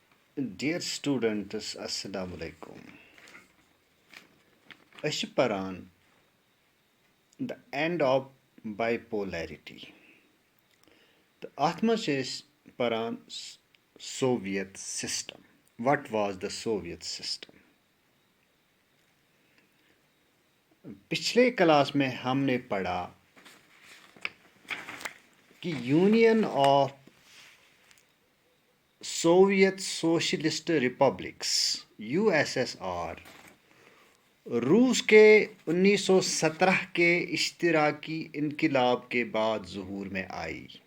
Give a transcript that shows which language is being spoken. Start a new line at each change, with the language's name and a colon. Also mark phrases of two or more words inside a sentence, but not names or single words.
English: Dear students,
Arabic: السلام علیکم.
Kashmiri: أسۍ چھِ پران The End of Bipolarity. تہٕ اَتھ منٛز چھِ أسۍ پران
English: Soviet System. What was the Soviet System?
Urdu: پچھلے کلاس میں ہم نے پڑھا کہ یونین آف سوویت سوشلسٹ ریپبلکس USSR روس کے 1917 کے اشتراکی انقلاب کے بعد ظہور میں آئی.